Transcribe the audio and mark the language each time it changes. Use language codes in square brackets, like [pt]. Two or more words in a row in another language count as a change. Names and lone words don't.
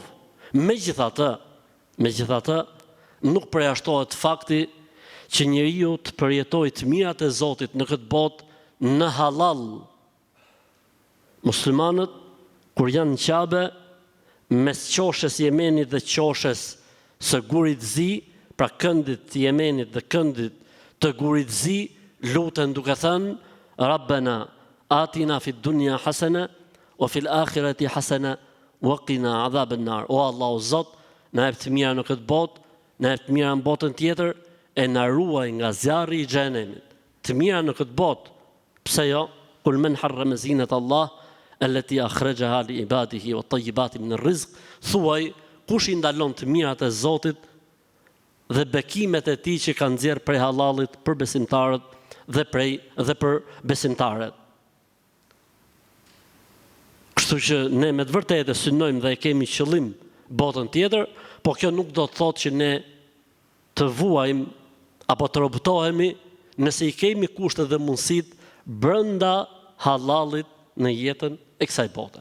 [sq] Megjithatë, nuk përjashtohet fakti që njeriu të përjetojë të mirat e Zotit në këtë botë në halal. Muslimanët kur janë në Qabe, mes qoshes Jemenit dhe qoshes së Gurit Zi, pra këndit të Jemenit dhe këndit të Gurit Zi, luten duke thënë: [ar] ربنا آتنا في الدنيا حسنة وفي الآخرة حسنة وقنا عذاب النار. [sq] O Allah, o Zot, na jep të mira në këtë botë, na jep të mira në botën tjetër, e na ruaj nga zjarri i xhenemit. Të mira në këtë botë, pse jo? [ar] قل من حرم زينة الله التي أخرج لعباده والطيبات من الرزق. [sq] Thuaj, kush i ndalon të mirat e Zotit dhe bekimet e Tij që kanë nxjerr prej halalit për besimtarët dhe për besimtarët. Kështu që ne me të vërtetë synojmë dhe e kemi qëllim botën tjetër, po kjo nuk do të thotë që ne të vuajmë apo të robtohemi nëse i kemi kushtet dhe mundësitë brenda halalit në jetën e kësaj bote.